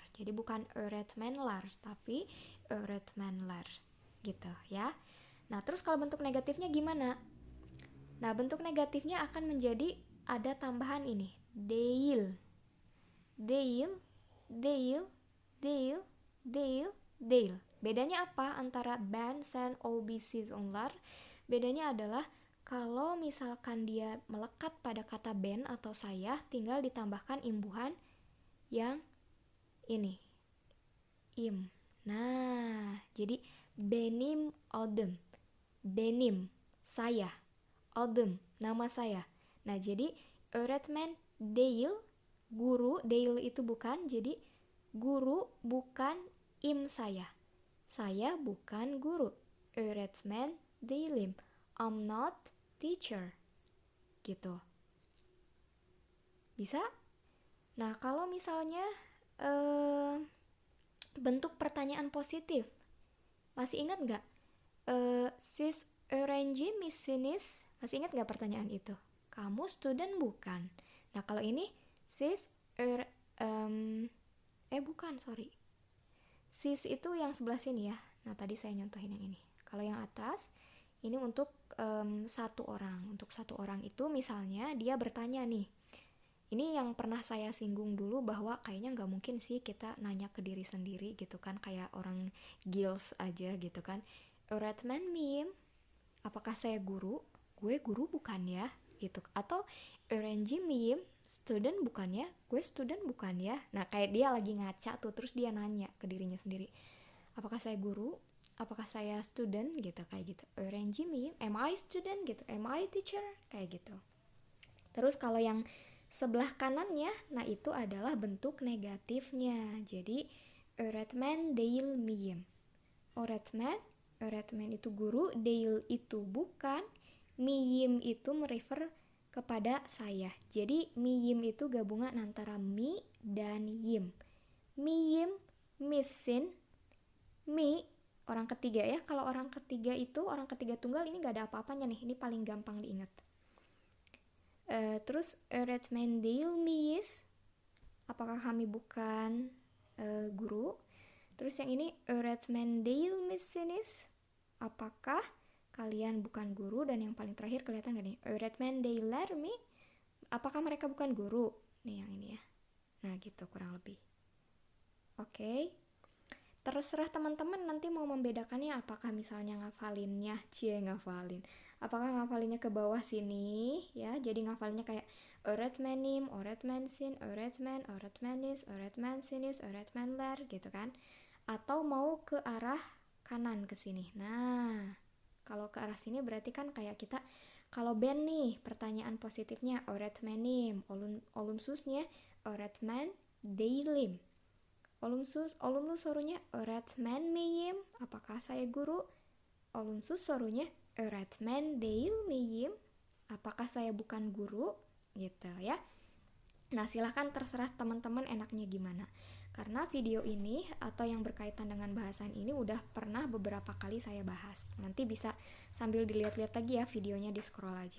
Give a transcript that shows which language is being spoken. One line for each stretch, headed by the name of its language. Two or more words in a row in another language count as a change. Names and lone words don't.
Indonesian: Jadi bukan
Turkish: öğretmen lar,
Indonesian: tapi öğretmenler gitu ya. Nah, terus kalau bentuk negatifnya gimana? Nah, bentuk negatifnya akan menjadi ada tambahan ini,
Turkish: değil. Değil, değil, değil, değil, değil.
Indonesian: Bedanya apa antara
Turkish: ben, sen, o, biz, siz, onlar?
Indonesian: Bedanya adalah kalau misalkan dia melekat pada kata ben atau saya, tinggal ditambahkan imbuhan yang ini, im. Nah, jadi
Turkish: benim adım, benim,
Indonesian: saya, adım, nama saya. Nah, jadi
Turkish: öğretmen değil,
Indonesian: guru, değil itu bukan, jadi guru bukan im saya. Saya bukan guru.
Turkish: Öğretmen değilim.
English: I'm not teacher.
Indonesian: Gitu. Bisa? Nah, kalau misalnya bentuk pertanyaan positif, masih ingat nggak?
Turkish: Siz öğrenci misiniz?
Indonesian: Masih ingat nggak pertanyaan itu? Kamu student bukan? Nah, kalau ini sis bukan, sorry. Sis itu yang sebelah sini ya. Nah, tadi saya nyontohin yang ini. Kalau yang atas, ini untuk satu orang. Untuk satu orang itu misalnya dia bertanya nih. Ini yang pernah saya singgung dulu bahwa kayaknya nggak mungkin sih kita nanya ke diri sendiri gitu kan. Kayak orang gills aja gitu kan.
Turkish: Öğretmen miyim?
Indonesian: Apakah saya guru? Gue guru bukan ya? Gitu. Atau
Turkish: öğrenci miyim?
Indonesian: Student bukan ya? Gue student bukan ya? Nah, kayak dia lagi ngaca tuh, terus dia nanya ke dirinya sendiri. Apakah saya guru? Apakah saya student? Gitu, kayak gitu.
Turkish: Öğrenci miyim?
English: Am I student? Gitu. Am I teacher?
Indonesian: Kayak gitu. Terus kalau yang sebelah kanannya, nah itu adalah bentuk negatifnya. Jadi,
Turkish: öğretmen değil miyim?
Indonesian: Öğretmen itu guru, değil itu bukan, miyim itu merefer kepada saya. Jadi miyim itu gabungan antara mi dan yim.
Turkish: Miyim, misin, mi,
Indonesian: orang ketiga ya. Kalau orang ketiga itu, orang ketiga tunggal ini gak ada apa-apanya nih. Ini paling gampang diingat. Terus
Turkish: öğretmen değil miyiz?
Indonesian: Apakah kami bukan guru? Terus yang ini
Turkish: öğretmen değil misiniz?
Indonesian: Apakah kalian bukan guru? Dan yang paling terakhir kelihatan gak nih?
Turkish: Öğretmen değiller mi?
Indonesian: Apakah mereka bukan guru? Nih yang ini ya. Nah gitu kurang lebih. Oke. Terserah teman-teman nanti mau membedakannya, apakah misalnya ngafalinnya, ngafalin. Apakah ngafalinnya ke bawah sini ya. Jadi ngafalinnya kayak
Turkish: öğretmenim, öğretmensin, öğretmenis, öğretmensinis, öğretmenler
Indonesian: gitu kan. Atau mau ke arah kanan ke sini. Nah, kalau ke arah sini berarti kan kayak kita, kalau ben nih pertanyaan positifnya öğretmenim,
Turkish: olumsuznya öğretmen değilim. Olumsuz sorunya öğretmen miyim?
Indonesian: Apakah saya guru?
Turkish: Olumsuz sorunya öğretmen değil miyim?
Indonesian: Apakah saya bukan guru? Gitu ya. Nah, silahkan terserah teman-teman enaknya gimana. Karena video ini atau yang berkaitan dengan bahasan ini udah pernah beberapa kali saya bahas. Nanti bisa sambil dilihat-lihat lagi ya videonya, di scroll aja.